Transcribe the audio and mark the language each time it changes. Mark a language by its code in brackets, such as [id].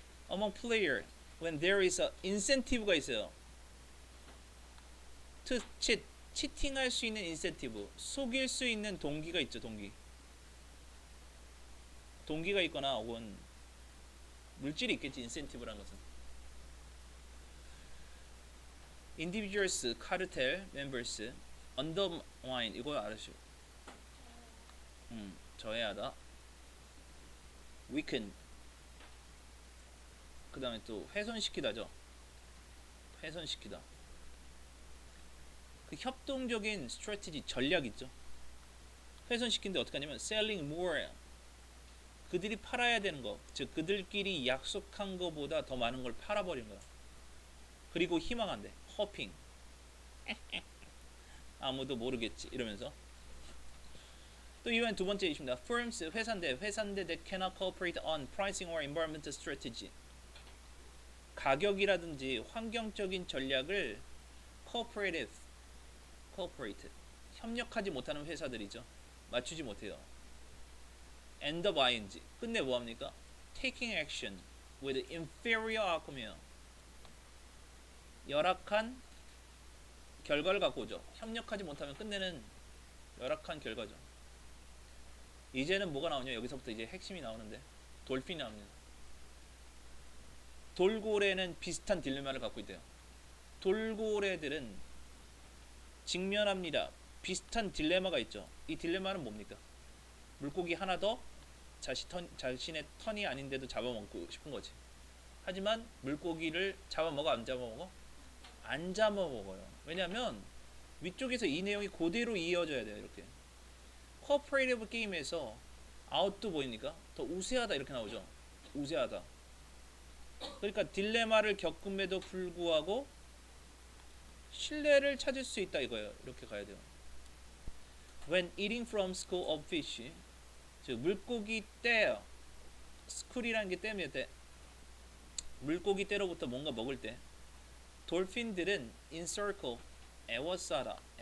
[en] Among player, when there is a incentive가 있어요. To cheat, [ko] 치팅할 수 있는 인센티브, 속일 수 있는 동기가 있죠. 동기가 있거나 혹은 물질이 있겠지. 인센티브라는 것은. [en] Individuals, cartel members, undermine [ko] 이거 알으시오. 저해하다. weaken. 그 다음에 또 훼손시키다죠. 훼손시키다. 그 협동적인 strategy 전략 있죠. 훼손시킨데 어떻게 하냐면 [en] selling more. [ko] 그들이 팔아야 되는 거, 즉 그들끼리 약속한 거보다 더 많은 걸 팔아버리는 거야. 그리고 희망한대. hoping. 아무도 모르겠지 이러면서. 또 이번 두 번째 이슈입니다. [en] Firms [ko] 회사인데 [en] that cannot cooperate on pricing or environmental strategy. [ko] 가격이라든지 환경적인 전략을 cooperate 협력하지 못하는 회사들이죠. 맞추지 못해요. [en] end up ing [ko] 끝내 뭐합니까? [en] taking action with inferior outcome이요. [ko] 열악한 결과를 갖고 오죠. 협력하지 못하면 끝내는 열악한 결과죠. 이제는 뭐가 나오냐? 여기서부터 이제 핵심이 나오는데 돌핀이 나옵니다. 돌고래는 비슷한 딜레마를 갖고 있대요. 돌고래들은 직면합니다. 비슷한 딜레마가 있죠. 이 딜레마는 뭡니까? 물고기 하나 더 자신의 턴이 아닌데도 잡아먹고 싶은 거지. 하지만 물고기를 잡아먹어 안 잡아먹어? 안 잡아먹어요. 왜냐면 위쪽에서 이 내용이 그대로 이어져야 돼요. 이렇게 코퍼레이티브 게임에서 아웃도 보이니까 더 우세하다 이렇게 나오죠. 우세하다. 그러니까 딜레마를 겪음에도 불구하고 신뢰를 찾을 수 있다 이거예요. 이렇게 가야 돼요. [en] When eating from school of fish, [ko] 즉 물고기 떼요. school이라는 게 떼면 돼. 물고기 떼로부터 뭔가 먹을 때 돌핀들은 [en] in circle [ko] 에워싸다.